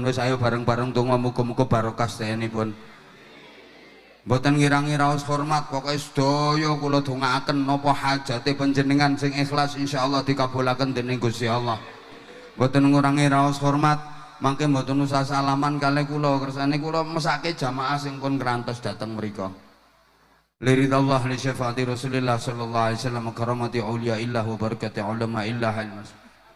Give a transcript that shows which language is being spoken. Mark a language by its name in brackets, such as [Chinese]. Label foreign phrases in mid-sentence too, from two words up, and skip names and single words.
[Javanese] Wis ayo bareng-bareng donga muga-muga barokah sedenipun. Mboten ngira-ngira hormat pokoke sedaya kula dongaaken napa hajate panjenengan sing ikhlas insyaallah dikabulaken dening Gusti Allah. Mboten ngurangi raos hormat. Mangke mboten usah salaman kalih kula, kersane kula mesake jamaah sing pun kerantos dateng mriku. [Arabic] لرضا الله لشفاعة رسول الله صلى الله عليه وسلم كرامة أولياء الله وبركة علماء الله ال